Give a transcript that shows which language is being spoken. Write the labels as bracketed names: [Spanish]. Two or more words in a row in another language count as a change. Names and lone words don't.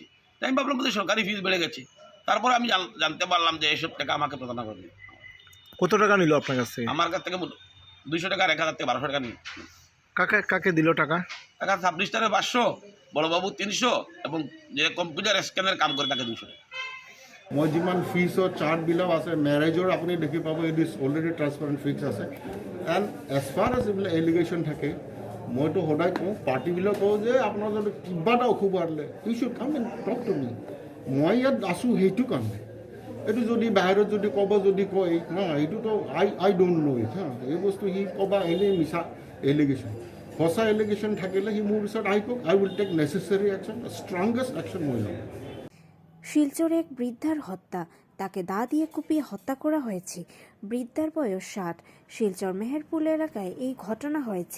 [Bangla] তাই আমি ভাবলাম বোধহয় সরকারি ফিস বেড়ে গেছে। তারপরে আমি জানতে পারলাম যে এইসব টাকা আমাকে প্রদান করবে। কত টাকা নিল আপনার কাছ থেকে? আমার কাছ থেকে 200 টাকা আর 1000 থেকে 1200 টাকা নিয়ে। কাকে দিল টাকা? টাকা সাব রেজিস্ট্রারে 500, বড়বাবু 300 এবং যে কম্পিউটার স্ক্যানের কাম করে তাকে 200 টাকা। [Assamese] মই যিমান ফিজৰ চাৰ্ট বিলাক আছে মেৰেজৰ আপুনি দেখি পাব, [English] it is already transparent fixed [Assamese] আছে। [English] and as far as [Assamese] এইবিলাক এলিগেশ্যন থাকে, মইতো সদায় কওঁ, পাৰ্টিবিলাক কওঁ যে আপোনাৰ যদি কিবা এটা অসুবিধা হ'লে [English] you should come and talk to me. [Assamese] মই ইয়াত আছোঁ সেইটো কাৰণে। এইটো যদি বাহিৰত যদি ক'ব যদি কয় হা, এইটোতো [English] I don't know it [Assamese] হা, এই বস্তু সি ক'বা এনেই মিছা এলিগেশ্যন। সঁচা এলিগেশ্যন থাকিলে সি মোৰ পিছত আহি কওক, [English] I will take necessary action, strongest action [Assamese] মই ল'ম। [Bangla] শিলচরে এক বৃদ্ধার হত্যা, তাকে দা দিয়ে কুপিয়ে হত্যা করা হয়েছে। বৃদ্ধার বয়স 60। শিলচর মেহেরপুল এলাকায় এই ঘটনা হয়েছে।